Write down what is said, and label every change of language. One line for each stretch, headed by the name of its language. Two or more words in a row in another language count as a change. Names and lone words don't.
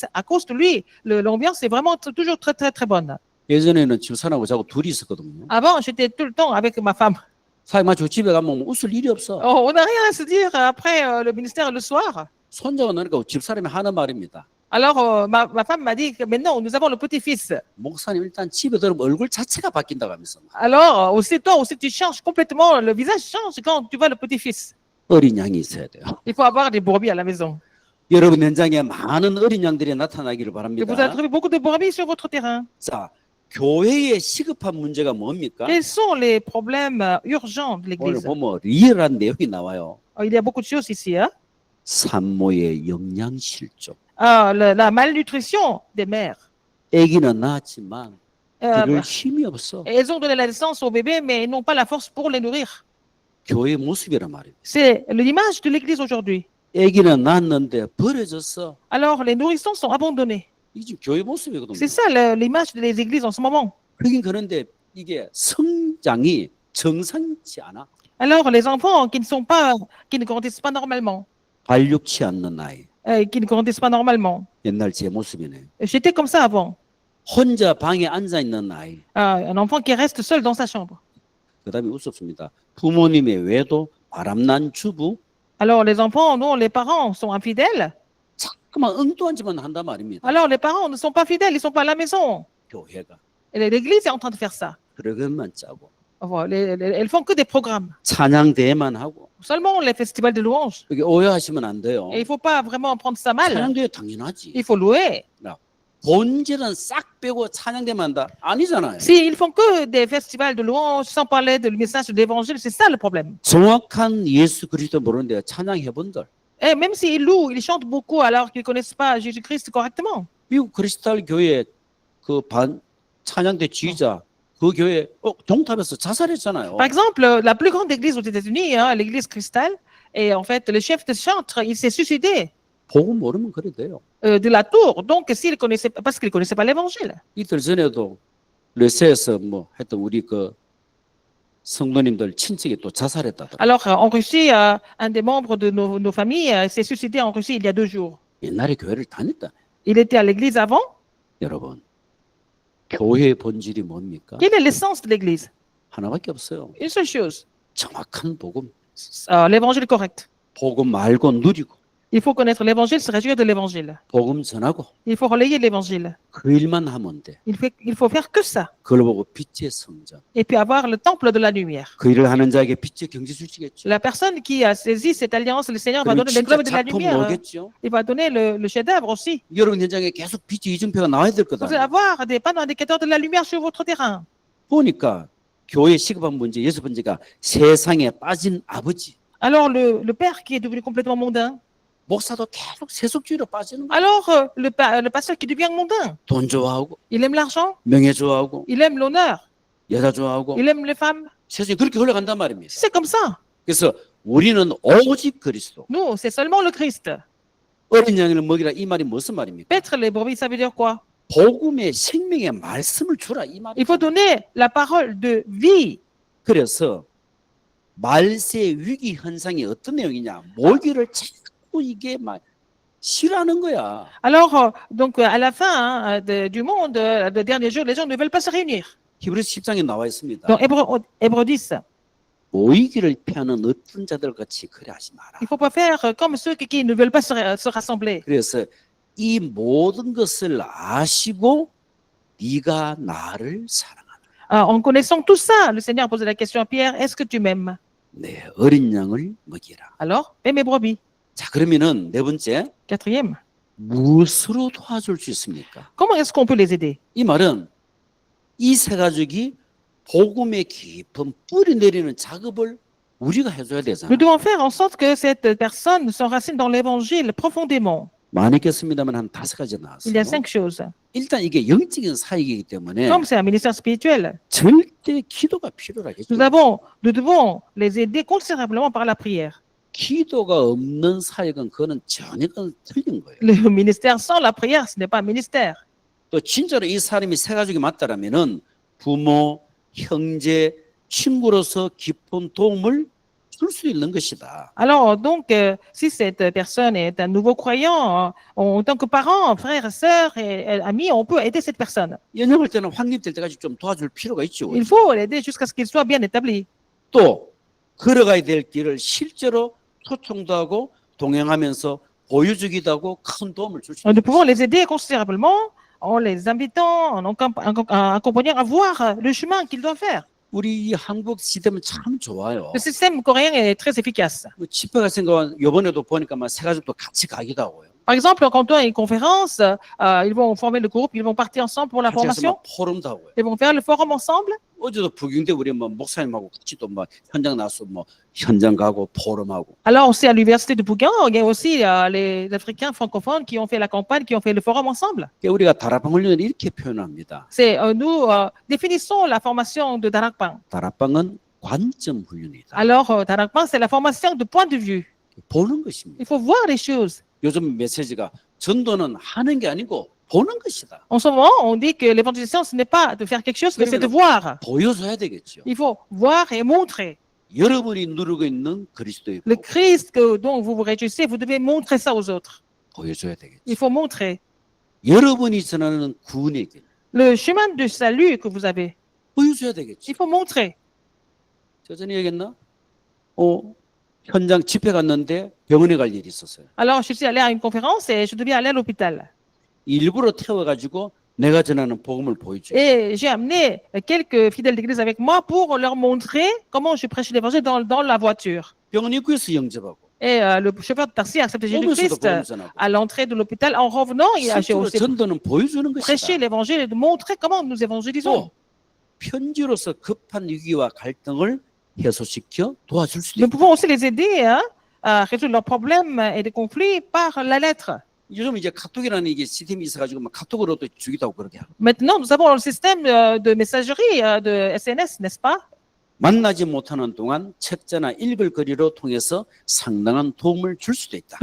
French: À cause de lui, l'ambiance est vraiment toujours très, très, très bonne.
Korean: 예전에는 집사람하고 자고 둘이 있었거든요.
French: Avant, j'étais tout le temps avec ma femme.
Korean: 사실 저 집에 가면 웃을 일이 없어.
French: On n'a rien à se dire après le ministère le soir.
Korean: 손자가 나니까 집사람이 하는 말입니다.
French: Alors, ma femme m'a dit que maintenant, nous avons le petit-fils.
Korean: 목사님 일단 집에 들어오면 얼굴 자체가 바뀐다고 하면서
French: Alors, toi aussi, tu changes complètement, le visage change quand tu vois le petit-fils.
Korean: 어린 양이 있어야 돼요.
French: Il faut avoir des brebis à la maison.
Korean: 여러분 현장에 많은 어린 양들이 나타나기를
French: Et vous
Korean: 바랍니다.
French: allez trouver beaucoup de brebis sur votre terrain.
Korean: 자, 교회의 시급한 문제가 뭡니까?
French: Quels sont les problèmes urgents de
Korean: 오늘
French: l'Église?
Korean: 보면 리얼한 내용이 나와요.
French: Il y a beaucoup de choses ici. Hein?
Korean: 산모의 영양 실종.
French: La malnutrition des mères.
Korean: 아기는 낳았지만 Euh, 그럴 힘이 없어.
French: elles ont donné la naissance au bébé, mais elles n'ont pas la force pour les nourrir.
Korean: 교회 모습이란 말이에요.
French: C'est l'image de l'Église aujourd'hui.
Korean: 아기는 낳았는데 버려졌어.
French: Alors, les nourrissons sont abandonnés.
Korean: 이게 지금 교회 모습이거든요.
French: C'est ça l'image des églises en ce moment.
Korean: 그긴 그런데 이게 성장이 정상치 않아.
French: Alors, les enfants qui ne grandissent pas normalement,
Korean: 발육치 않는 아이.
French: qui ne grandissent pas normalement.
Korean: 옛날 제 모습이네.
French: J'étais comme ça avant.
Korean: 혼자 방에 앉아 있는 아이.
French: Un enfant qui reste seul dans sa chambre.
Korean: 그다음에 우습습니다. 부모님의 외도 바람난 주부.
French: Alors, les enfants, non, les parents sont infidèles.
Korean: 자꾸만 엉뚱한 짓만 한단 말입니다.
French: Alors, les parents ne sont pas fidèles, ils ne sont pas à la maison.
Korean: 교회가
French: Et l'Église est en train de faire ça.
Korean: 그러것만 짜고
French: Voilà, elles font que des programmes.
Korean: 찬양대회만 하고
French: Seulement les festivals de louanges.
Korean: 여기 오해하시면 안 돼요.
French: Et il ne faut pas vraiment prendre ça mal.
Korean: 찬양대회 당연하지.
French: Il faut louer.
Korean: 본질은 싹 빼고 찬양대만 한다? 아니잖아요.
French: Si ils font que des festivals de louanges sans parler du message de l'évangile, c'est ça le problème.
Korean: 정확한 예수 그리스도 모르는데 찬양해본들.
French: Et même s'ils louent, ils chantent beaucoup alors qu'ils ne connaissent pas Jésus-Christ correctement.
Korean: 미국 크리스탈 교회 그 찬양대 지휘자 그 교회 동탑에서 자살했잖아요.
French: Par exemple, la plus grande église aux États-Unis, hein, l'église Cristal, et en fait, le chef de chantre, il s'est suicidé
Korean: 복음 모르면 그래 돼요.
French: de la tour. Donc, parce qu'il ne connaissait pas l'évangile.
Korean: 이틀 전에도 러시아에서 뭐 했던 우리 그 성도님들 친척이 또 자살했다더라.
French: Alors, en Russie, un des membres de nos familles s'est suicidé en Russie il y a 2 jours.
Korean: 옛날에 교회를 다녔다.
French: Il était à l'église avant.
Korean: 여러분, 교회의 본질이 뭡니까?
French: Quelle est l'essence de l'église?
Korean: 하나밖에 없어요.
French: Une seule chose,
Korean: 정확한 복음.
French: l'évangile correct.
Korean: 복음 알고 누리고
French: Il faut connaître l'évangile, se réjouir de l'évangile.
Korean: 복음 전하고
French: Il faut relayer l'évangile.
Korean: 그 일만 하면 돼.
French: Il faut faire que ça.
Korean: 그걸 보고 빛의 성전.
French: Et puis avoir le temple de la lumière.
Korean: 그 일을 하는 자에게 빛의 경지 주시겠죠.
French: La personne qui a saisi cette alliance, le Seigneur va
Korean: 그리고
French: donner le
Korean: 진짜
French: globe de la
Korean: 작품
French: lumière.
Korean: 오겠죠.
French: Il va donner le chef-d'œuvre aussi.
Korean: 여러분 현장에 계속 빛의 이정표가 나와야 될
French: Vous
Korean: 거다.
French: allez avoir des panneaux indicateurs de la lumière sur votre terrain.
Korean: 보니까 교회 시급한 문제 여섯 번째가 세상에 빠진 아버지.
French: Alors, le père qui est devenu complètement mondain.
Korean: 목사도 계속 세속주의로 빠지는 거야.
French: Alors, le pasteur qui devient mondain.
Korean: 돈 좋아하고
French: Il aime l'argent,
Korean: 명예 좋아하고
French: il aime l'honneur,
Korean: 여자 좋아하고
French: il aime les femmes.
Korean: 세상이 그렇게 흘러간단 말입니다.
French: C'est comme ça.
Korean: 그래서 우리는 오직 그리스도.
French: Nous, c'est seulement le Christ.
Korean: 어린 양을 먹이라 이 말이 무슨 말입니까?
French: Paître les brebis, ça veut dire quoi?
Korean: 복음의 생명의 말씀을 주라 이 말이에요.
French: Il faut donner la parole de vie.
Korean: 그래서 말세 위기 현상이 어떤 내용이냐? 모기를 자꾸 이게 막 싫어하는 거야.
French: Alors, donc, à la fin du monde, le dernier jour, les gens ne veulent pas se réunir.
Korean: 히브리서 10장에 나와 있습니다.
French: Dans Hébreux 10,
Korean: 모이기를 피하는 어떤 자들 같이 그래 하지 마라.
French: il ne faut pas faire comme ceux qui ne veulent pas se rassembler.
Korean: 그래서 이 모든 것을 아시고 네가 나를 사랑하라.
French: En connaissant tout ça, le Seigneur a posé la question à Pierre, est-ce que tu m'aimes?
Korean: 내 어린 양을 먹이라.
French: Alors, paie mes brebis.
Korean: 자, 그러면은 네 번째,
French: Quatrième,
Korean: 무엇으로 도와줄 수 있습니까?
French: comment est-ce qu'on peut les aider?
Korean: 이 말은 이 세 가족이 복음의 깊은 뿌리 내리는 작업을 우리가 해줘야 되잖아.
French: Nous devons faire en sorte que cette personne s'enracine dans l'évangile profondément.
Korean: 많이 있겠습니다만 한 5가지
French: Il
Korean: 나왔어요.
French: y a 5 choses.
Korean: 일단 이게 영적인 사역이기 때문에
French: Comme c'est un ministère spirituel,
Korean: 절대 기도가 필요하겠죠.
French: nous devons les aider considérablement par la prière.
Korean: 기도가 없는 사역은 그거는 전혀 틀린 거예요.
French: Le ministère sans la prière, ce n'est pas un ministère.
Korean: 또 진짜로 이 사람이 세 가족이 맞다라면은 부모, 형제, 친구로서 깊은 도움을 줄 수 있는 것이다.
French: Alors, donc, si cette personne est un nouveau croyant, en tant que parent, frère, sœur et ami, on peut aider cette personne.
Korean: 연약할 때는 확립될 때까지 좀 도와줄 필요가 있죠.
French: Il faut l'aider jusqu'à ce qu'il soit bien établi.
Korean: 또 걸어가야 될 길을 실제로 초청도 하고 동행하면서 보여주기도 하고 큰 도움을 줄 수
French: Nous
Korean: 있는
French: pouvons les aider considérablement en les invitant, en accompagnant à voir le chemin qu'ils doivent faire.
Korean: 우리 한국 시스템은 참 좋아요.
French: Le système coréen est très efficace.
Korean: 뭐 집회 같은 거 이번에도 보니까 막 세 가족도 같이 가기도 하고요.
French: Par exemple, quand on a une conférence, ils vont former le groupe, ils vont partir ensemble pour la
Korean: 같이 가서
French: formation,
Korean: 막 포럼도 하고요.
French: ils vont faire le forum ensemble.
Korean: 어제도 부경대 우리 뭐 목사님하고 같이 또 뭐 현장 나서 뭐 현장 가고 포럼하고.
French: Alors aussi à l'université de Bougain, il y a aussi les Africains francophones qui ont fait la campagne, qui ont fait le forum ensemble.
Korean: 그러니까 우리가 다락방 훈련을 이렇게 표현합니다.
French: C'est nous définissons la formation de Darakpan.
Korean: 다락방은 관점 훈련이다.
French: Alors Darakpan, c'est la formation de point de vue.
Korean: 보는 것입니다.
French: Il faut voir les choses.
Korean: 요즘 메시지가 전도는 하는 게 아니고 보는 것이다.
French: En ce moment, on dit que l'évangélisation, ce n'est pas de faire quelque chose, mais c'est de voir.
Korean: 보여줘야 되겠죠.
French: Il faut voir et montrer.
Korean: 여러분이 누르고 있는 그리스도의
French: Le
Korean: 복
French: Christ dont vous vous réjouissez, vous devez montrer ça aux autres.
Korean: 보여줘야 되겠죠.
French: Il faut montrer.
Korean: 여러분이 전하는 구원의 길
French: Le chemin de salut que vous avez,
Korean: 보여줘야 되겠죠.
French: il faut montrer.
Korean: 저 전에 얘기했나? 현장 집회 갔는데 병원에 갈 일이 있었어요.
French: Alors, je suis allée à une conférence et je devais aller à l'hôpital.
Korean: 일부러 태워가지고 내가 전하는 복음을 보여줘요.
French: Et j'ai amené quelques fidèles d'église avec moi pour leur montrer comment je prêche l'évangile dans la voiture.
Korean: 병원 입구에서 영접하고
French: Et le chauffeur de taxi a accepté
Korean: 오면서도
French: Jésus-Christ
Korean: 복음 전하고
French: à l'entrée de l'hôpital. En revenant, j'ai
Korean: 실제로
French: aussi
Korean: 전도는 보여주는
French: prêché
Korean: 것이다.
French: l'évangile et de montrer comment nous évangélisons.
Korean: 또 편지로서 급한 위기와 갈등을 해소시켜 도와줄 수도
French: Nous
Korean: 있고
French: pouvons aussi les aider à résoudre leurs problèmes et des conflits par la lettre.
Korean: 요즘 이제 카톡이라는 이게 시스템이 있어가지고 막 카톡으로도 주기도 하고 그렇게 하고
French: Maintenant, nous avons le système de messagerie de SNS, n'est-ce pas?
Korean: 만나지 못하는 동안 책자나 읽을 거리로 통해서 상당한 도움을 줄 수도 있다.